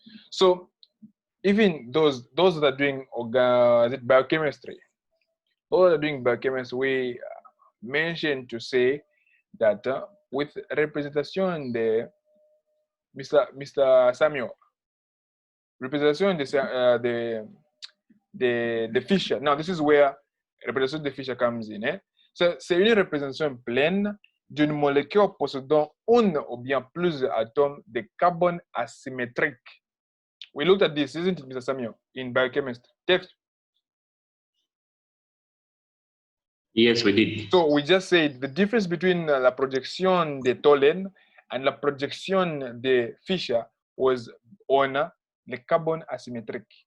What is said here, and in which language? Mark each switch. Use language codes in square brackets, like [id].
[en] So even those that are doing biochemistry, those that are doing biochemistry, we mentioned to say that with representation de Mr. Samuel, representation de Fischer. Now this is where representation de Fischer comes in. [fr] So, c'est une représentation pleine d'une molécule possédant un ou bien plus atomes de carbone asymétrique. [en] We looked at this, isn't it, Mr. Samuel, in biochemistry? Yes, we did. So we just said the difference between la projection de Tholen and la projection de Fischer was on the carbon asymmetric.